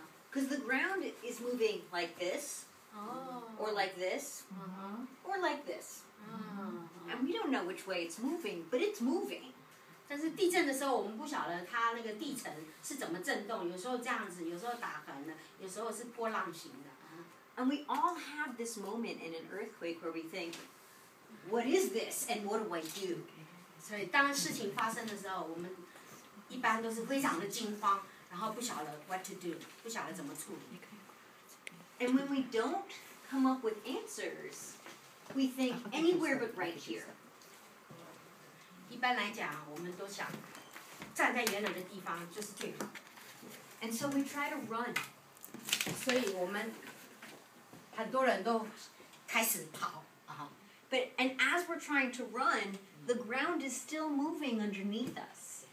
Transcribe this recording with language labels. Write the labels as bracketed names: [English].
[English] Because the ground is moving like this, or like this, or like this. And we don't know which way it's moving, but it's moving. [Chinese] 但是地震的时候，我们不晓得它那个地层是怎么震动，有时候这样子，有时候打横的，有时候是波浪形的。 [English] And we all have this moment in an earthquake where we think, what is this and what do I do? [Chinese] 所以当事情发生的时候，我们一般都是非常的惊慌，然后不晓得 [English] what to do， [Chinese] 不晓得怎么处理。 [English] And when we don't come up with answers, we think anywhere but right here. [Chinese] 一般来讲，我们都想站在原来的地方就是最好。 [English] And so we try to run. [Chinese] 所以我们很多人都开始跑 [English] And as we're trying to run, the ground is still moving underneath us.